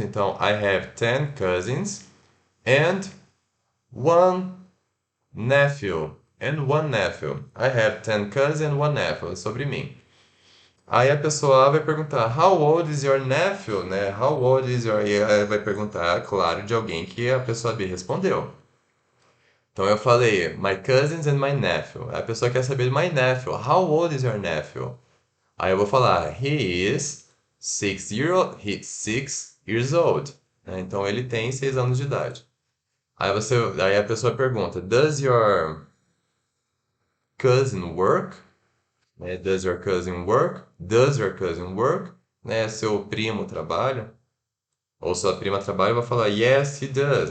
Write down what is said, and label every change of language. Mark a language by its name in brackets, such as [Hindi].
[English] Então, I have 10 cousins and one nephew. And one nephew. I have 10 cousins and one nephew. [Portuguese] É sobre mim. Aí a pessoa vai perguntar, [English] How old is your nephew? Né? How old is your... [Portuguese] E aí vai perguntar, claro, de alguém que a pessoa B respondeu. Então eu falei, [English] My cousins and my nephew. [Portuguese] Aí a pessoa quer saber, [English] My nephew. How old is your nephew? [Portuguese] Aí eu vou falar, [English] He is 6 years old. [Portuguese] Né? Então ele tem 6 anos de idade. Aí a pessoa pergunta, [English] Does your cousin work? [Portuguese] Né? [English] Does your cousin work? Does your cousin work? Né? [Portuguese] Seu primo trabalha? Ou sua prima trabalha, eu vou falar [English] Yes, he does.